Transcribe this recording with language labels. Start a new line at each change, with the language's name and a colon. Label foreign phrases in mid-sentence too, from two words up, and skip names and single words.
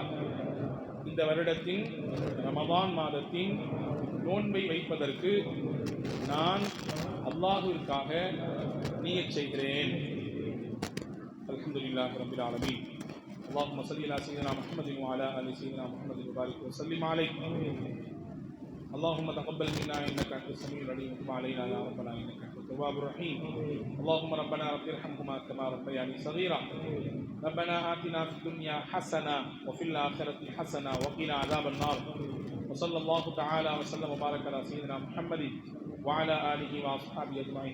Tamil: இந்த வருடத்தின் ரமதான் மாதத்தின் நோன்பை வைப்பதற்கு நான் அல்லாஹ்விற்காக நியத் செய்கிறேன்.
Arabic: الحمد لله رب العالمين. اللهم صل على سيدنا محمد وعلى آل سيدنا محمد وبارك وسلم عليه. اللهم تقبل منا انك انت السميع العليم وتب علينا يا ربنا انك انت التواب الرحيم. اللهم ربنا رب ارحمهما كما ربياني صغيرا. ربنا آتنا في الدنيا حسنه وفي الاخره حسنه وقنا عذاب النار. وصلى الله تعالى وسلم وبارك على سيدنا محمد وعلى اله واصحابه اجمعين.